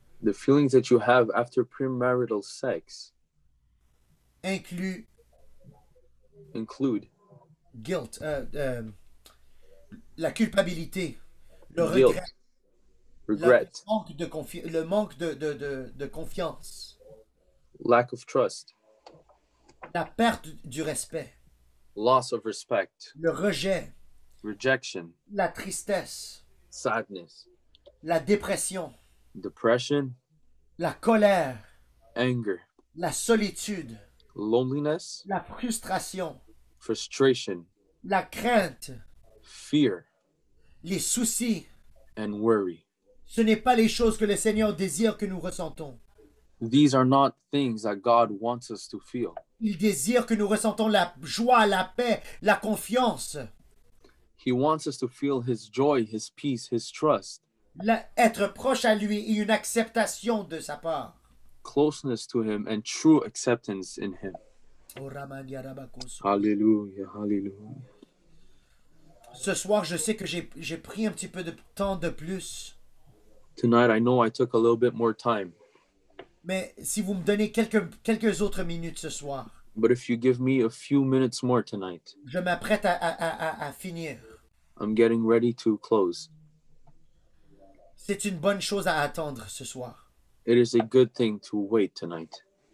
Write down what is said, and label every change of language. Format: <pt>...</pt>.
<en>the feelings that you have after premarital sex</en> <fr>inclut</fr> <en>include</en> <fr>guilt, la culpabilité, le</fr> <en>guilt, regret, regret,</en> <fr>le manque de confiance,</fr> <en>lack of trust,</en> <fr>la perte du respect,</fr> <en>loss of respect,</en> <fr>le rejet,</fr> <en>rejection,</en> <fr>la tristesse,</fr> <en>sadness,</en> <fr>la dépression,</fr> <en>depression,</en> <fr>la colère,</fr> <en>anger,</en> <fr>la solitude,</fr> <en>loneliness,</en> <fr>la frustration,</fr> <en>frustration,</en> <fr>la crainte,</fr> <en>fear,</en> <fr>les soucis.</fr> <en>and worry.</en> <fr>Ce n'est pas les choses que le Seigneur désire que nous ressentons.</fr> <en>These are not things that God wants us to feel.</en> <fr>Il désire que nous ressentons la joie, la paix, la confiance,</fr> <en>He wants us to feel His joy, His peace, His trust,</en> <fr>être proche à lui et une acceptation de sa part.</fr> <en>closeness to Him, and true acceptance in Him. Oh, Ramania Rabakoso. Hallelujah, hallelujah.</en> <fr>Ce soir, je sais que j'ai pris un petit peu de temps de plus,</fr> <en>Tonight, I know I took a little bit more time,</en> <fr>mais si vous me donnez quelques autres minutes ce soir,</fr> <en>but if you give me a few minutes more tonight,</en> <fr>je m'apprête à finir.</fr> <en>I'm getting ready to close.</en> <fr>C'est une bonne chose à attendre ce soir.</fr> <en>It is a good thing to wait tonight.</en>